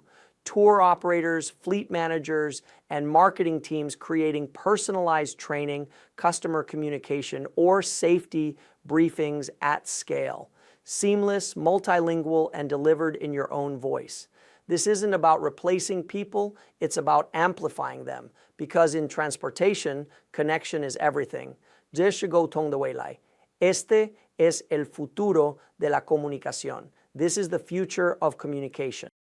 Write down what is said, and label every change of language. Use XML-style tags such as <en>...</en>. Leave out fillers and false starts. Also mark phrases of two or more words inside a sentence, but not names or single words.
<en>Tour operators, fleet managers, and marketing teams creating personalized training, customer communication, or safety briefings at scale. Seamless, multilingual, and delivered in your own voice. This isn't about replacing people, it's about amplifying them. Because in transportation, connection is everything.</en> <zh>这是沟通的未来.</zh> <es>Este es el futuro de la comunicación.</es> <en>This is the future of communication.</en>